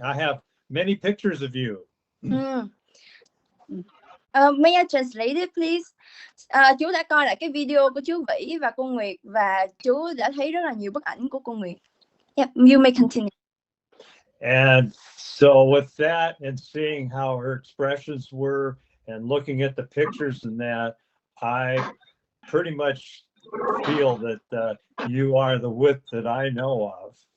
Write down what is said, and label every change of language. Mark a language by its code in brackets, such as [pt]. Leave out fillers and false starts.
[en] I have many pictures of you. May I translate it, please? [vi] Chú đã coi lại cái video của chú Vĩ và cô Nguyệt và chú đã thấy rất là nhiều bức ảnh của cô Nguyệt. [en] Yeah, you may continue. And so with that, and seeing how her expressions were, and looking at the pictures and that, I pretty much feel that you are the Wit that I know of.